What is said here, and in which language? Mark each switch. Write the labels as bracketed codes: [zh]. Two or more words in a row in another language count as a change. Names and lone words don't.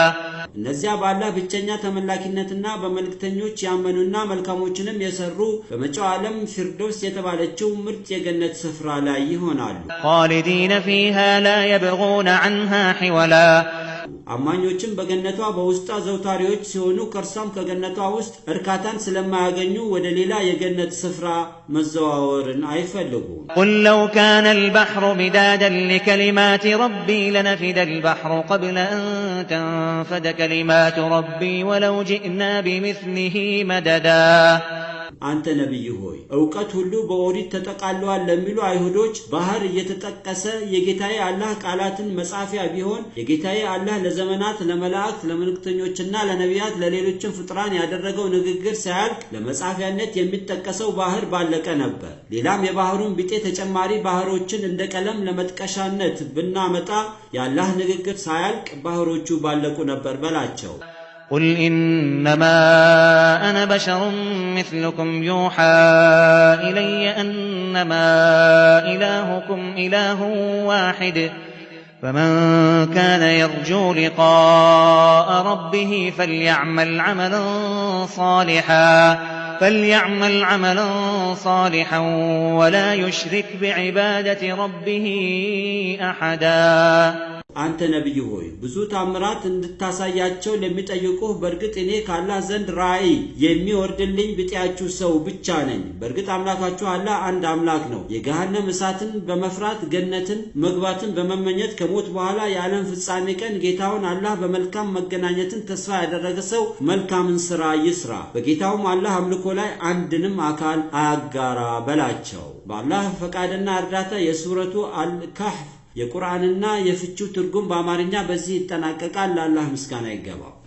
[am] እነዚያ በአላህ ብቸኛ ተመላኪነትና በመልእክተኞች ያመኑና መልካሞችንም የሰሩ በመጪው ዓለም ፊርዶስ የተባለችው ምርጥ የገነት ስፍራ ላይ ይሆናሉ [ar] خالدين فيها لا يبغون عنها حولا [am] አማኞችም በገነቷ በውስጧ ዘውታሪዎች ሲሆኑ ከርሷም ከገነቷ ውስጥ እርካታን ስለማያገኙ ወደ ሌላ የገነት ስፍራ መዘዋወርን አይፈልጉም [ar] قل لو كان البحر مدادا لكلمات ربي لنفد البحر قبل أن تنفد كلمات ربي ولو جئنا بمثله مددا [am] አንተ ነብይ ሆይ ዕውቀት ሁሉ በኦሪት ተጠቃለዋል ለሚሉ አይሁዶች ባህር እየተጠቀሰ የጌታዬ አላህ ቃላትን መጻፊያ ቢሆን የጌታዬ አላህ ለዘመናት ለመላእክት ለመልእክተኞችና ለነቢያት ለሌሎችም ፍጥራን ያደረገው ንግግር ሳያልቅ ለመጻፊያነት የሚጠቀሰው ባህር ባለቀ ነበር ሌላም የባህሩን ቢጤ ተጨማሪ ባህሮችን እንደ ቀለም ለመጥቀሻነት ብናመጣ የአላህ ንግግር ሳያልቅ ባህሮቹ ባለቁ ነበር በላቸው [ar] قل إنما أنا بشر مثلكم يوحى إلي أنما إلهكم إله واحد فمن كان يرجو لقاء ربه فليعمل عملا صالحا ولا يشرك بعبادة ربه أحدا [am] አንተ ነብይ ሆይ ብዙ ታምራት እንድታሳያቸው ለሚጠይቁህ በርግጥ እኔ ካላህ ዘንድ ራእይ የሚወርድልኝ ብጤያችሁ ሰው ብቻ ነኝ በርግጥ አምላካችሁ አላህ አንድ አምላክ ነው የገሃነም እሳትን በመፍራት ገነትን መግባትን በመመኘት ከሞት በኋላ የዓለም ፍጻሜ ቀን ጌታውን አላህ በመልካም መገናኘትን ተስፋ ያደረገ ሰው መልካምን ስራ ይስራ በጌታውም አላህ አምልኮ ላይ አንድንም አካል አያጋራ በላቸው በአላህ ፈቃድና እርዳታ የሱረቱ አልካህፍ የቁርአንና የፍቹ ትርጉም በአማርኛ በዚህ ይጠናቀቃል ለአላህ ምስጋና ይገባው